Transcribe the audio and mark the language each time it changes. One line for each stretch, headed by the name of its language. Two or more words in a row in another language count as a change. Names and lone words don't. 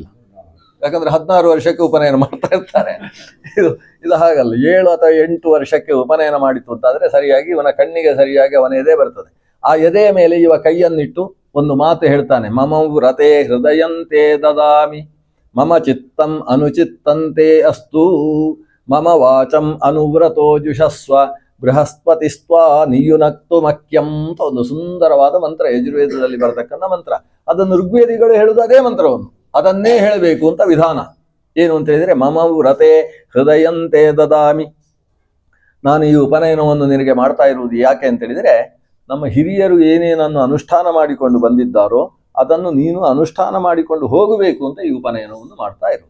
Kannada: ಯಾಕಂದ್ರೆ 16 ವರ್ಷಕ್ಕೆ ಉಪನಯನ ಮಾಡ್ತಾ ಇರ್ತಾರೆ. ಇದು ಹಾಗಲ್ಲ, 7 ಅಥವಾ 8 ವರ್ಷಕ್ಕೆ ಉಪನಯನ ಮಾಡಿತು ಅಂತಾದ್ರೆ ಸರಿಯಾಗಿ ಇವನ ಕಣ್ಣಿಗೆ ಸರಿಯಾಗಿ ಅವನ ಎದೆ ಬರ್ತದೆ. ಆ ಎದೆಯ ಮೇಲೆ ಇವ ಕೈಯನ್ನಿಟ್ಟು ಒಂದು ಮಾತು ಹೇಳ್ತಾನೆ,
Sanskrit: ಮಮ ವ್ರತೆ ಹೃದಯಂತೆ ದದಾಮಿ, ಮಮ ಚಿತ್ತಂ ಅನುಚಿತ್ತಂತೆ ಅಸ್ತು, ಮಮ ವಾಚಂ ಅನುವ್ರತೋ ಜುಷಸ್ವ ಬೃಹಸ್ಪತಿಸ್ತ್ವಾ ನಿಯುನಕ್ತು ಮಕ್ಯಂ
Kannada: ಅಂತ ಒಂದು ಸುಂದರವಾದ ಮಂತ್ರ, ಯಜುರ್ವೇದದಲ್ಲಿ ಬರತಕ್ಕಂಥ ಮಂತ್ರ. ಅದನ್ನು ಋಗ್ವೇದಿಗಳು ಹೇಳುವುದು ಅದೇ ಮಂತ್ರವನ್ನು, ಅದನ್ನೇ ಹೇಳಬೇಕು ಅಂತ ವಿಧಾನ. ಏನು ಅಂತ ಹೇಳಿದ್ರೆ,
Sanskrit: ಮಮ ವ್ರತೆ ಹೃದಯಂತೆ ದದಾಮಿ,
Kannada: ನಾನು ಈ ಉಪನಯನವನ್ನು ನಿನಗೆ ಮಾಡ್ತಾ ಇರುವುದು ಯಾಕೆ ಅಂತ ಹೇಳಿದ್ರೆ, ನಮ್ಮ ಹಿರಿಯರು ಏನೇನನ್ನು ಅನುಷ್ಠಾನ ಮಾಡಿಕೊಂಡು ಬಂದಿದ್ದಾರೋ ಅದನ್ನು ನೀನು ಅನುಷ್ಠಾನ ಮಾಡಿಕೊಂಡು ಹೋಗಬೇಕು ಅಂತ ಈ ಉಪನಯನವನ್ನು ಮಾಡ್ತಾ ಇರು.